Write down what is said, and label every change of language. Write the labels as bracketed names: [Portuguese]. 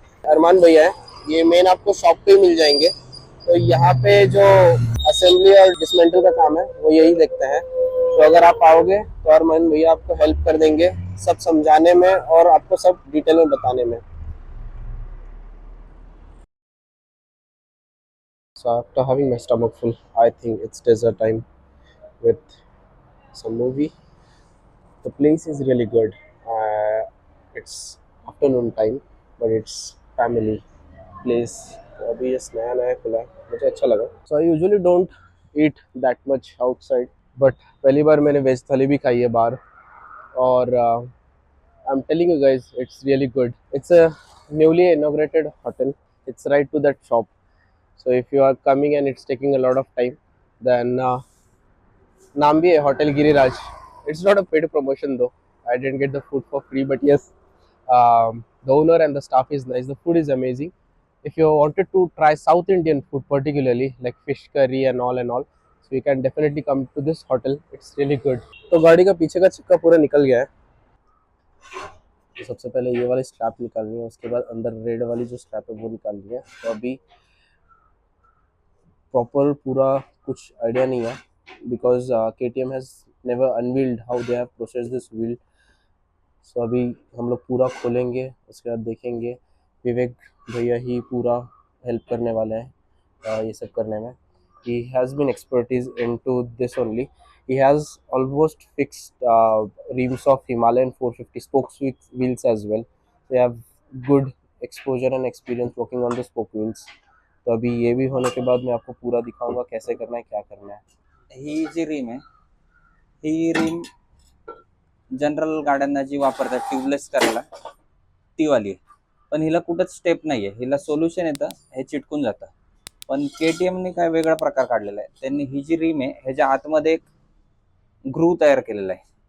[Hindi] अरमान भैया है, ये मेन आपको शॉप पे ही मिल जाएंगे। तो यहाँ पे जो असेंबली और डिसमेंटल का काम है वो यही देखते हैं। तो अगर आप आओगे तो अरमान भैया आपको हेल्प कर देंगे सब समझाने में और आपको सब डिटेल में बताने में। [English] So after having my stomach full, I think it's dessert time with some movie. The place is really good. It's afternoon time, but it's family place. [Hindi] तो अभी ये नया नया खुला है, मुझे अच्छा लगा। [English] So I usually don't eat that much outside, but [Hindi] पहली बार मैंने वेज थाली भी खाई है बाहर, और [English] I'm telling you guys, it's really good. It's a newly inaugurated hotel. It's right to that shop. So if you are coming and it's taking a lot of time, then [Hindi] नाम भी है hotel Giriraj. [English] It's not a paid promotion though. I didn't get the food for free, but yes, the owner and the staff is nice. The food is amazing. If you wanted to try South Indian food, particularly like fish curry and all, so you can definitely come to this hotel. It's really good. [Hindi] तो गाड़ी का पीछे का चक्का पूरा निकल गया है। तो सबसे पहले ये वाली स्ट्रैप निकालनी है, उसके बाद अंदर रेड वाली जो स्ट्रैप है वो निकालनी है। तो अभी प्रॉपर पूरा कुछ आइडिया नहीं है, because [English] KTM has never unveiled how they have process this wheel. [Hindi] सो अभी हम लोग पूरा खोलेंगे, उसके बाद देखेंगे। विवेक भैया ही पूरा हेल्प करने वाले हैं ये सब करने में। [English] He has been expertise into this only. He has almost fixed rims of Himalayan 450 spokes with wheels as well. They have good exposure and experience working on the spoke wheels. [Hindi] तो अभी ये भी होने के बाद मैं आपको पूरा दिखाऊंगा कैसे करना है, क्या करना है। [Marathi] ही जी रिम आहे, ही रिम जनरल गाड्यांना जी वापरतात ट्यूबलेस करायला ती वाली आहे, पण हिला कुठंच स्टेप नाही आहे. हिला सोल्युशन येतं, हे चिटकून जातं. पण KTMने काय वेगळा प्रकार काढलेला आहे. त्यांनी ही जी रिम आहे ह्याच्या आतमध्ये एक ग्रूव तयार केलेला आहे.